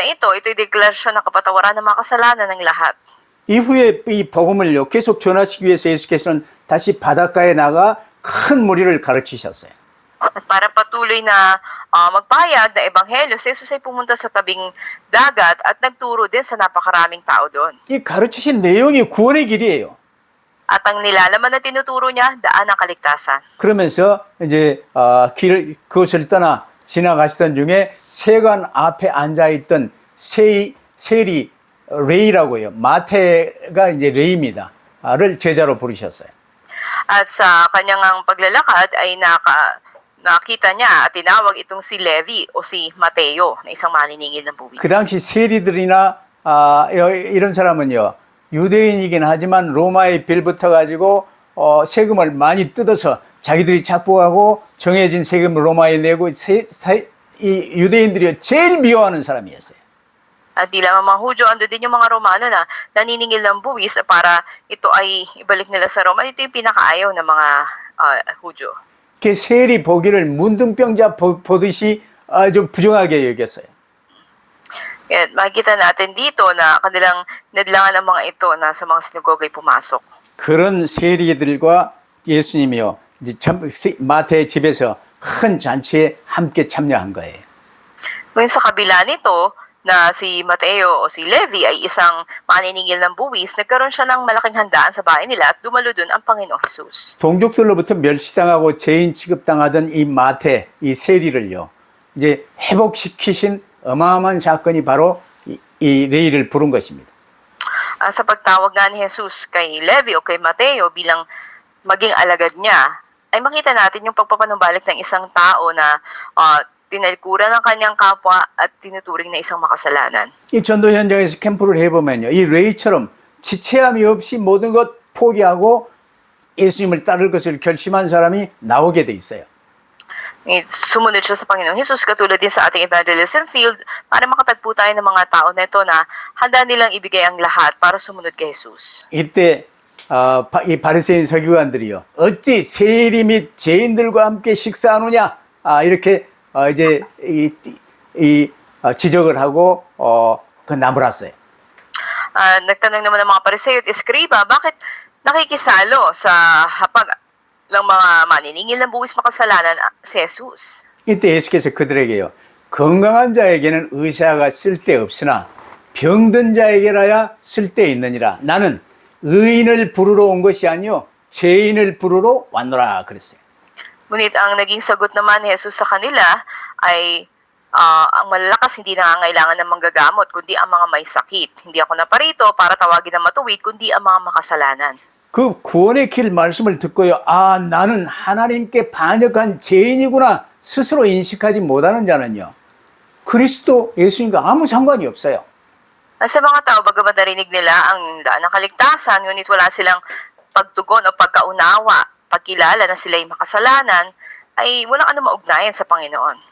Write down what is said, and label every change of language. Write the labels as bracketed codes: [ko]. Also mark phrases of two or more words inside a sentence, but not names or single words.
[tl] Ito'y deklarasyon ng kapatawaran ng mga kasalanan ng lahat. [ko] 이후에 이 복음을요 계속 전하시기 위해서 예수께서는 다시 바닷가에 나가 큰 무리를 가르치셨어요. [tl] At para patuloy na magpahayag na ebanghelyo, si Jesus ay pumunta sa tabing dagat at nagturo din sa napakaraming tao doon. [ko] 이 가르치신 내용이 구원의 길이에요. [tl] At ang nilalaman na tinuturo niya, daan ng kaligtasan. [ko] 그러면서 이제 그것을 떠나 지나가시던 중에 세관 앞에 앉아 있던 세리 레이라고요. 마태가 이제 레이입니다. 를 제자로 부르셨어요. [tl] At sa kanyang paglalakad ay nakita niya at tinawag itong si Levi o si Mateo na isang maniningil ng buwis. [ko] 그 당시 세리들이나 이런 사람은요 유대인이긴 하지만 로마에 빌붙어 가지고 세금을 많이 뜯어서 자기들이 착복하고 정해진 세금을 로마에 내고 이 유대인들이 제일 미워하는 사람이었어요. [tl] At di lamang mga Hudyo, ando din yung mga Romano na naniningil ng buwis para ito ay ibalik nila sa Roma. Ito yung pinakaayaw ng mga Hudyo. [ko] 그 세리 보기를 문둥병자 보듯이 좀 부정하게 여겼어요. [tl] Kaya makikita natin dito na kanilang nadlangan ng mga ito na sa mga sinagoga ay pumasok. [ko] 그런 세리들과 예수님이요 이제 마태의 집에서 큰 잔치에 함께 참여한 거예요. [tl] Ngayon sa kabila nito, na si Mateo o si Levi ay isang maniningil ng buwis, nagkaroon siya ng malaking handaan sa bahay nila at dumalo dun ang Panginoong Jesus. [ko] 동족들로부터 멸시당하고 죄인 취급당하던 이 마태, 이 세리를요, 이제 회복시키신 어마어마한 사건이 바로 이 레이를 부른 것입니다. [tl] Sa pagtawag nga ni Jesus kay Levi o kay Mateo bilang maging alagad niya, ay makita natin yung pagpapanumbalik ng isang tao na tinalikuran ng kanyang kapwa at tinuturing na isang makasalanan. [ko] 이 전도 현장에서 캠프를 해보면요, 이 레이처럼 지체함이 없이 모든 것 포기하고 예수님을 따를 것을 결심한 사람이 나오게 돼 있어요. [tl] Sumunod siya sa Panginoong Jesus katulad din sa ating [en] evangelism field [tl] para makatagpo tayo ng mga tao na ito na handa nilang ibigay ang lahat para sumunod kay Jesus. [ko] 이때 이 바리새인 서기관들이요, 어찌 세리 및 죄인들과 함께 식사하느냐, 이렇게 이제 지적을 하고 나무랐어요. [tl] Nagtanong naman ng mga Pariseo at Eskriba, bakit nakikisalo sa hapag ng mga maniningil ng buwis makasalanan si Jesus? [ko] 이때 예수께서 그들에게요, 건강한 자에게는 의사가 쓸데없으나 병든 자에게라야 쓸데있느니라. 나는 의인을 부르러 온 것이 아니요 죄인을 부르러 왔노라 그랬어요. [tl] Ngunit ang naging sagot naman ni Jesus sa kanila ay ang malalakas hindi nangangailangan ng manggagamot kundi ang mga may sakit. Hindi ako naparito para tawagin ng matuwid kundi ang mga makasalanan. [ko] 그 구원의 길 말씀을 듣고요, 나는 하나님께 반역한 죄인이구나 스스로 인식하지 못하는 자는요, 그리스도 예수님과 아무 상관이 없어요. [tl] Sa mga tao, bagamat narinig nila ang daan ng kaligtasan, ngunit wala silang pagtugon o pagkaunawa, pagkilala na sila'y makasalanan, ay walang anumang ugnayan sa Panginoon.